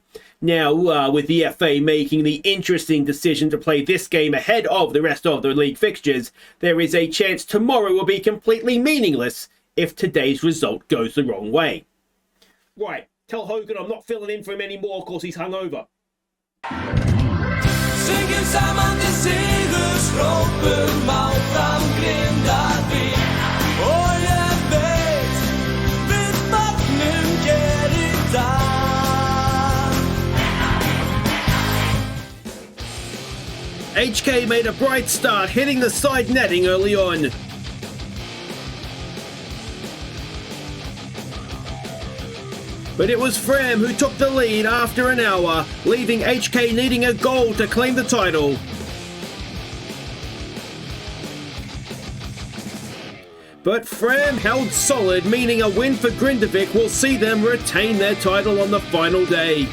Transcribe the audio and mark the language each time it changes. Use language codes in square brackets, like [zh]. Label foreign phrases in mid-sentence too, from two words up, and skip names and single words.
[en] Now, with the FA making the interesting decision to play this game ahead of the rest of the league fixtures, there is a chance tomorrow will be completely meaningless if today's result goes the wrong way. Right, tell Hogan I'm not filling in for him anymore because he's hungover. [is] Syngjum saman til sigurs, hrópum áfram Grindavik. Og ég veit, við fagnum hér í dag. [en] HK made a bright start, hitting the side netting early on. But it was Fram who took the lead after an hour, leaving HK needing a goal to claim the title. But Fram held solid, meaning a win for Grindavik will see them retain their title on the final day.